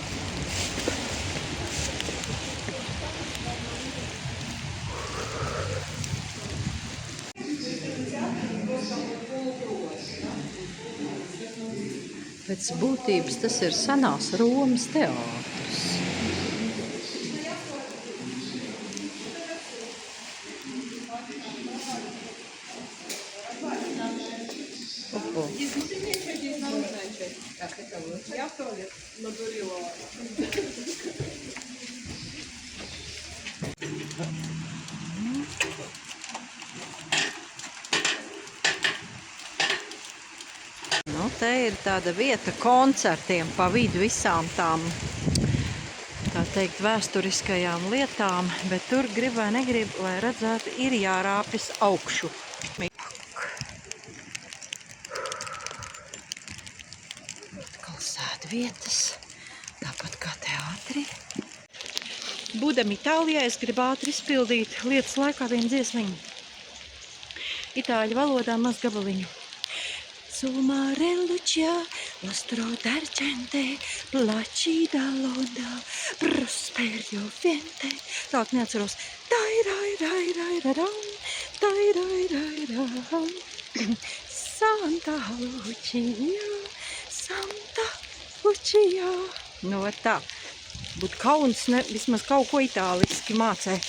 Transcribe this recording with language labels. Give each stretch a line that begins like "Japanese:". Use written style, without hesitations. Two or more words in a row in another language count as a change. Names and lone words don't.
Latvian: Pēc būtības tas ir senās Romas teātris. Oho.
Russian: Я в туалет надурила.
Latvian: Nu, te ir tāda vieta koncertiem pa vidu visām tām, tā teikt, vēsturiskajām lietām, bet tur grib vai negrib, lai redzētu, ir jārāpjas augšu. Atkal sēdvietas, tāpat kā teātrī. Būdam Itālijā, es gribu ātri izpildīt lietas laikā vienu dziesmiņu. Itāļu valodā maz gabaliņu.
Italian: Sul mare lucia, vostro d'argente, placida l'onda, prosperio vente.
Latvian: Tālāk neatceros. Santa Lucia, Santa Lucia. Nu, tā. Būtu kauns vismaz kaut ko itāliski mācēt.